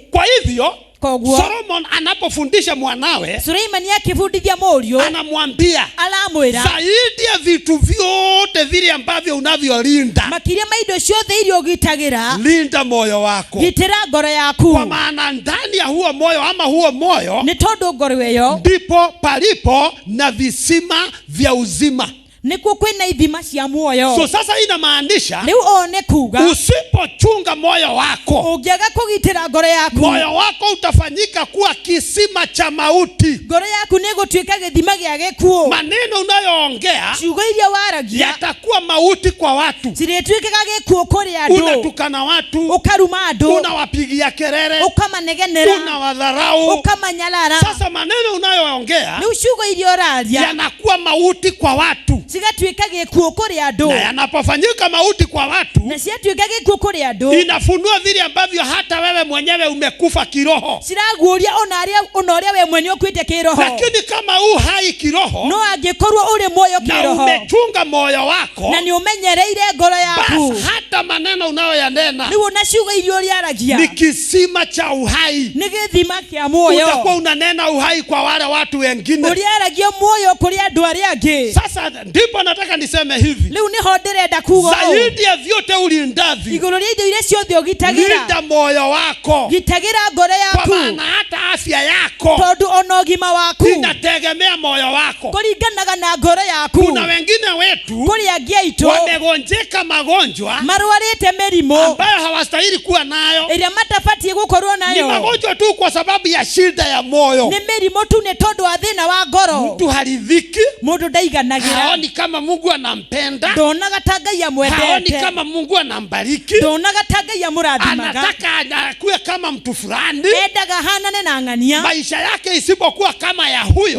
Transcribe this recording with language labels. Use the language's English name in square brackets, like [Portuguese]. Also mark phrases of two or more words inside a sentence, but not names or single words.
[Swahili] Kwa hivyo [Kikuyu] Koguo [Swahili] Solomon anapofundisha mwanawe, [Kikuyu] Suleimani akifundithia mũriũ [Swahili] anamwambia [Kikuyu] alamwĩra [Swahili] zaidi ya vitu vyote vile ambavyo unavyolinda, [Kikuyu] makiria ma indo ciothe iria ũgitagĩra [Swahili] linda moyo wako, [Kikuyu] gitĩra ngoro yaku, [Swahili] kwa maana ndani ya huo moyo ama huo moyo [Kikuyu] nĩ tondũ ngoro ĩyo [Swahili] ndipo palipo na visima vya uzima. [Kikuyu] nĩkuo kwĩna ithima cia muoyo. [Swahili] So sasa inamaanisha [Kikuyu] Rĩu one kuga [Swahili] usipochunga moyo wako, [Kikuyu] ũngĩaga kũgitĩra ngoro yaku, [Swahili] moyo wako utafanyika kuwa kisima cha mauti. [Kikuyu] ngoro yaku nĩ gũtuĩka gĩthima gĩa gĩkuũ. [Swahili] Maneno unayoongea [Kikuyu] Ciugo iria waragia [Swahili] yatakuwa mauti kwa watu. [Kikuyu] cirĩtuĩkaga gĩkuũ kũrĩ andũ. [Swahili] Unatukana watu, [Kikuyu] Ũkaruma andũ, [Swahili] unawapigia kelele, [Kikuyu] ũkamanegenera, [Swahili] unawadharau. [Kikuyu] ũkamanyarara. [Swahili] Sasa maneno unayoongea [Kikuyu] Rĩu ciugo iria ũraria [Swahili] yanakuwa mauti kwa watu, [Kikuyu] cigatuĩka gĩkuũ kũrĩ na andũ, [Swahili] yanapofanyika mauti kwa watu [Kikuyu] na ciatuĩka gĩkuũ kũrĩ andũ [Swahili] inafunua vile ambavyo hata wewe mwenyewe umekufa kiroho. [Kikuyu] ciraguũria ona ũrĩa we mwene ũkuĩte kĩroho. [Swahili] Lakini kama hai kiroho [Kikuyu] No angĩkorwo ũrĩ muoyo na kĩroho [Swahili] umechunga moyo wako, [Kikuyu] na nĩ ũmenyereire ngoro yaku, [Swahili] basi hata maneno unayoyanena [Kikuyu] rĩu ona ciugo iria ũrĩaragia [Swahili] ni kisima cha uhai. [Kikuyu] nĩ gĩthima kĩa muoyo. [Swahili] Utakuwa unanena uhai kwa wale watu wengine. [Kikuyu] Ũrĩaragia muoyo kũrĩ andũ arĩa angĩ. [Swahili] Sasa ndipo nataka niseme hivi, [Kikuyu] Rĩu nĩho ndĩrenda kuga ũũ, [Swahili] zaidi ya vyote ulindavyo, [Kikuyu] igũrũ rĩa indo iria ciothe ũgitagĩra, [Swahili] linda moyo wako, [Kikuyu] gitagĩra ngoro [Swahili] kwa [Kikuyu] yaku, [Swahili] maana hata afya yako [Kikuyu] tondũ ona ũgima waku [Swahili] inategemea moyo wako. [Kikuyu] kũringanaga na ngoro yaku. [Swahili] Kuna wengine wetu [Kikuyu] Kũrĩ angĩ aitũ [Swahili] wamegonjeka magonjwa [Kikuyu] marwarĩte mĩrimũ [Swahili] ambayo hawastahili kuwa nayo. [Kikuyu] ĩrĩa matabatiĩ gũkorwo [Swahili] Ni [Kikuyu] nayo. [Swahili] magonjwa tu kwa sababu ya shida ya moyo. [Kikuyu] Nĩ mĩrimũ tu nĩ tondũ wa thĩna wa ngoro. [Swahili] Mtu haridhiki, [Kikuyu] Mũndũ ndaiganagĩra, [Swahili] haoni kama Mungu anampenda, [Kikuyu] ndonaga ta Ngai [Swahili] haoni [Kikuyu] amwendete, [Swahili] kama Mungu anambariki, [Kikuyu] ndonaga ta Ngai amũrathimaga, [Swahili] anataka akuwe kama mtu fulani. [Kikuyu] endaga hanane na ng'ania. [Swahili] Maisha yake isipokuwa kama ya huyo,